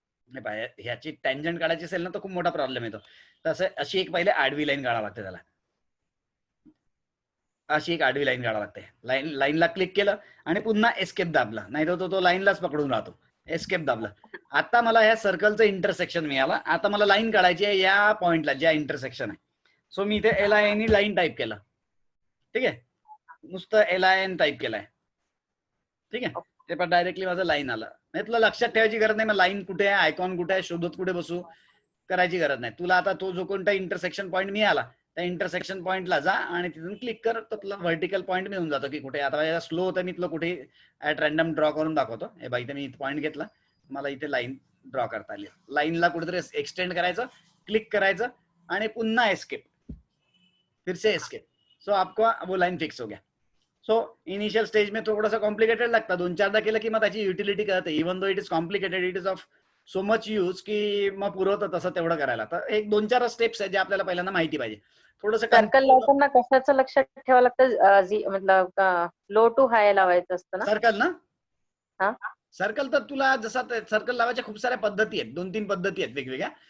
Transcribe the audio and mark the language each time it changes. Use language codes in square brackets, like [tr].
[mr] ह्याची टँजंट काढायची असेल ना तर खूप मोठा प्रॉब्लेम येतो. तसं अशी एक पहिले आडवी लाईन काढावं लागते त्याला, अशी एक आडवी लाईन काढावं लागते. लाईनला क्लिक केलं आणि पुन्हा एस्केप दाबला, नाही तर तो लाईनलाच पकडून राहतो. एस्केप दाबला. आता मला ह्या सर्कलचं इंटरसेक्शन मिळालं. आता मला लाईन काढायची आहे या पॉइंटला, ज्या इंटरसेक्शन आहे. सो मी इथे LIN लाईन टाईप केलं, ठीक आहे, नुसतं LIN टाईप केलाय, ठीक आहे. ते पण डायरेक्टली माझं लाईन आलं. नाही, तुला लक्षात ठेवायची गरज नाही, मग लाईन कुठे आहे, आयकॉन कुठे आहे, शोधत कुठे बसू करायची गरज नाही. तुला आता तो जो कोणता इंटरसेक्शन पॉईंट मिळाला, त्या इंटरसेक्शन पॉईंटला जा आणि तिथून क्लिक कर, तर तुला व्हर्टिकल पॉईंट मिळून जातो की कुठे. आता स्लो होतं, मी तुला कुठे ऍट रॅन्डम ड्रॉ करून दाखवतो. हे बाई, इथे मी पॉईंट घेतला, मला इथे लाईन ड्रॉ करता आली. लाईनला कुठेतरी एक्सटेंड करायचं, क्लिक करायचं आणि पुन्हा एस्केप, [hi] फिर से एस्केप. सो आपका वो लाइन फिक्स हो गया. सो इनिशियल स्टेज में थोड़ा सा कॉम्प्लिकेटेड लगता, [mr] 2-4दा केलं की मग त्याची युटिलिटी कळते. [en] even though it is complicated, it is of so much use [mr] की मग पुरवतं तसं तेवढं करायला. तर एक 2-4 स्टेप्स आहेत जे आपल्याला पहिल्यांदा माहिती पाहिजे. थोडंसं सर्कल लावताना कशाचं लक्षात ठेवावं लागतं, मतलब लो टू हाय लावायचं असतं ना? सर्कल ना, हा, सर्कल तर तुला जसा सर्कल लावायच्या खूप साऱ्या पद्धती आहेत, 2-3 पद्धती आहेत वेगवेगळ्या.